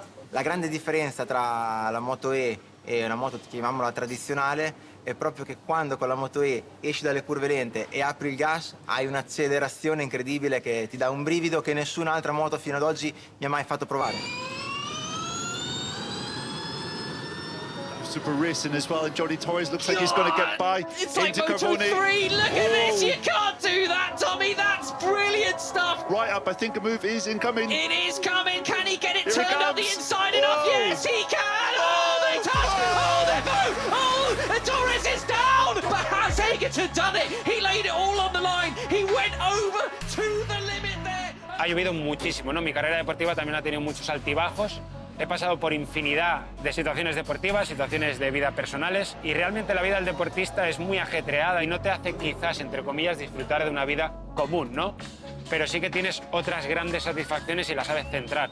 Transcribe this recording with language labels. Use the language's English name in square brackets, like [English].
[Italian] La grande differenza tra la Moto E e una moto, chiamiamola tradizionale, è proprio che quando con la Moto E esci dalle curve lente e apri il gas, hai un'accelerazione incredibile che ti dà un brivido che nessun'altra moto fino ad oggi mi ha mai fatto provare. [English] Super racing as well, and Johnny Torres looks like he's going to get by. It's like Moto3, look at this, you can't do that, Tommy, that's brilliant stuff. Right up, I think a move is incoming. It is coming, can he get it Here turned up the inside enough? Yes, he can! Oh, they touch! Oh, they're both! Oh, and Torres is down! But has Egerton done it? He laid it all on the line, he went over to the limit there. [Spanish] Ha llovido muchísimo, ¿no? Mi carrera deportiva también ha tenido muchos altibajos. He pasado por infinidad de situaciones deportivas, situaciones de vida personales, y realmente la vida del deportista es muy ajetreada y no te hace quizás, entre comillas, disfrutar de una vida común, ¿no? Pero sí que tienes otras grandes satisfacciones y las sabes centrar.